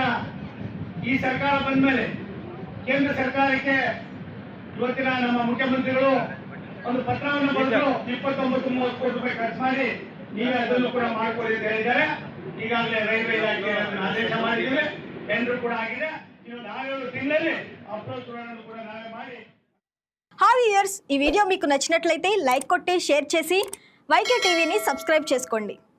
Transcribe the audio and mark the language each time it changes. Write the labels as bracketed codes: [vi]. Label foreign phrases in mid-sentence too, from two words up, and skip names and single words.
[kn] ಈ ಸರ್ಕಾರ ಬಂದ ಮೇಲೆ ಕೇಂದ್ರ ಸರ್ಕಾರಕ್ಕೆ ಇವತ್ತಿನ ನಮ್ಮ ಮುಖ್ಯಮಂತ್ರಿಗಳು ಒಂದು ಪತ್ರವನ್ನು ಬರೆದು 29-30 ಕೋಟಿ ರೂಪಾಯಿ ಖರ್ಚು ಮಾಡಿ ನೀವೇ ಅದನ್ನು ಕೂಡ ಮಾಡಿಕೊಳ್ಳಿ ಅಂತ ಹೇಳಿದ್ದಾರೆ. ಈಗಾಗಲೇ ರೈಲ್ವೆ ಇಲಾಖೆ ಆದೇಶ ಮಾಡಿದ್ದೇವೆ. ಟೆಂಡರ್ ಕೂಡ ಆಗಿದೆ. ಇನ್ನು 4 ತಿಂಗಳಲ್ಲಿ [en] approach road [kn] ಕೂಡ ನಾವೇ ಮಾಡಿ. [en] hi viewers, [te] ఈ వీడియో మీకు నచ్చినట్లయితే లైక్ కొట్టి షేర్ చేసి వైకే టీవీని సబ్స్క్రైబ్ చేసుకోండి.